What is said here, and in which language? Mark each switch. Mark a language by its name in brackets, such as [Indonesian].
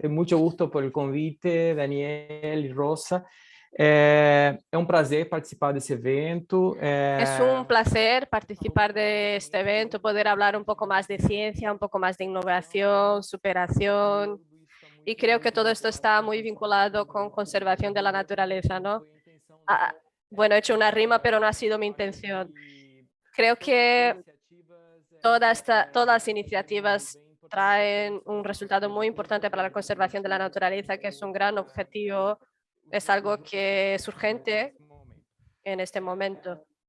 [Spanish] Mucho gusto por el convite, Daniel y Rosa. [Portuguese] É um prazer participar desse evento. [Spanish] Es un placer participar de este evento, poder hablar un poco más de ciencia, un poco más de innovación, superación. Y creo que todo esto está muy vinculado con conservación de la naturaleza, ¿no? Bueno, he hecho una rima, pero no ha sido mi intención. Creo que todas las iniciativas traen un resultado muy importante para la conservación de la naturaleza, que es un gran objetivo, es algo que es urgente en este momento.